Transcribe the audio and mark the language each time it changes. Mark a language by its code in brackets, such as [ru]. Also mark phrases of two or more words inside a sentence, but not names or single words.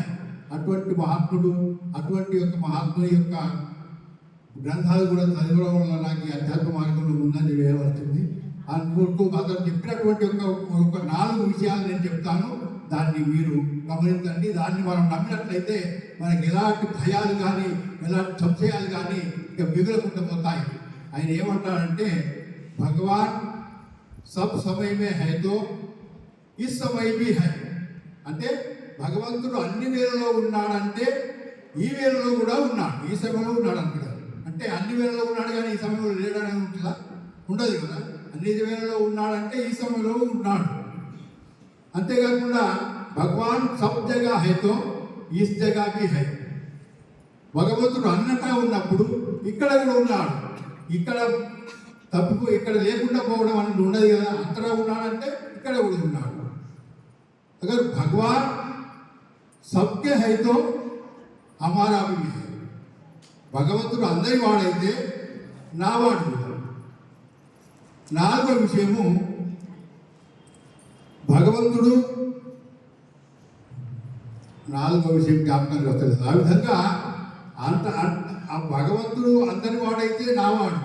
[te] అటువంటి మహాత్ముడు, అటువంటి యొక్క మహాత్ముడి యొక్క గ్రంథాలు కూడా చదవడం వల్ల నాకు ఈ అధ్యాత్మ మార్గంలో ఉందని వేయవలసింది. అనుకుంటూ అతను చెప్పినటువంటి ఒక 4 విషయాలు నేను చెప్తాను, దాన్ని మీరు గమనించండి. దాన్ని మనం నమ్మినట్లయితే మనకి ఎలాంటి భయాలు కానీ ఎలాంటి సంశయాలు కానీ ఇక మిగులకుండా పోతాయి. ఆయన ఏమంటాడంటే, [hi] भगवान सब समय में है तो इस समय भी है. [te] అంటే భగవంతుడు అన్ని వేళలో ఉన్నాడంటే ఈ వేళలో కూడా ఉన్నాడు, ఈ సమయంలో ఉన్నాడు అంటాడు. అంటే అన్ని వేళలో ఉన్నాడు కానీ ఈ సమయంలో లేడని ఉంటుందా? ఉండదు కదా. అన్ని వేళలో ఉన్నాడంటే ఈ సమయంలో ఉన్నాడు. [hi] అంతేకాకుండా भगवान सब जगह है तो इस जगह भी है. [te] భగవంతుడు అన్నటా ఉన్నప్పుడు ఇక్కడ కూడా ఉన్నాడు. ఇక్కడ ఇక్కడ లేకుండా పోవడం అనేది ఉండదు కదా. అంతటా ఉన్నాడంటే ఇక్కడ కూడా ఉన్నాడు. [hi] अगर भगवान सबके है तो हमारा भी है. [te] భగవంతుడు అందరి వాడైతే నా వాడు కూడా. 4వ విషయము, భగవంతుడు 4వ విషయం జ్ఞాపకానికి వస్తుంది. ఆ విధంగా ఆ భగవంతుడు అందరి వాడైతే నావాడు.